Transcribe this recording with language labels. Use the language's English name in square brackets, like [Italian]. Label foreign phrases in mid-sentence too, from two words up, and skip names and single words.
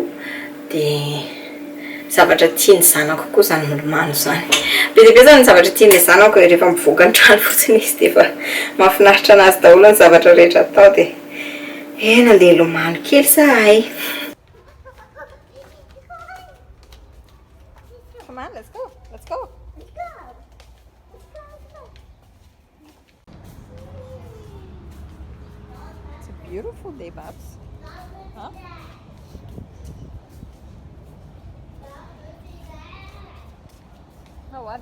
[Malagasy] Dia zavatra tiany zanako koa zany Lomano zany. Be dia be zany zavatra tian'ilay zanako rehefa mivoaka ny trano fotsiny izy dia efa mahafinaritra anazy daholo ny zavatra rehetra atao. Dia nandeha Lomano kely zahay. [English] Come on, let's go. Let's go. Let's go. Let's go. Let's go. It's a beautiful day, Babs. Huh? Oh, what?